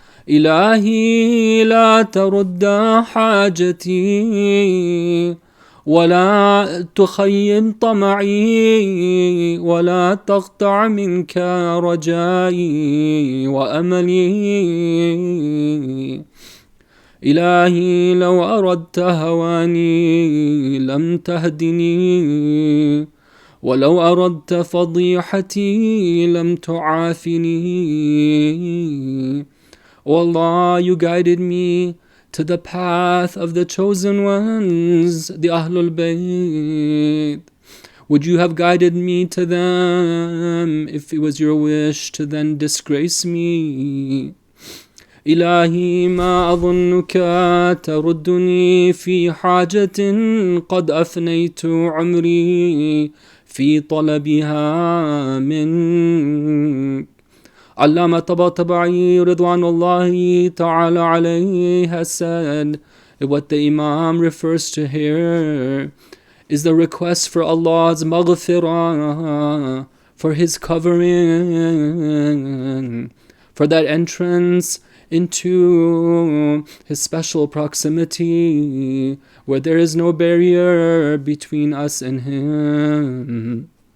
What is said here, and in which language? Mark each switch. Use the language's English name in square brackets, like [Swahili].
[Arabic] إلهي لا ترد حاجتي ولا تخيب طمعي ولا تقطع منك رجائي وأملي. إلهي لو أردت هواني لم تهدني ولو أردت فضيحتي لم تعافني. [English] O Allah, you guided me to the path of the chosen ones, the Ahlul Bayt. Would you have guided me to them if it was your wish to then disgrace me? [Arabic] إلهي ما أظنك تردني في حاجة قد أفنيت عمري في طلبها منك. [English] Allama Tabatabai Ridwanullahi Ta'ala alayhi has said that what the Imam refers to here is the request for Allah's maghfirah, for His covering, for that entrance into His special proximity where there is no barrier between us and Him.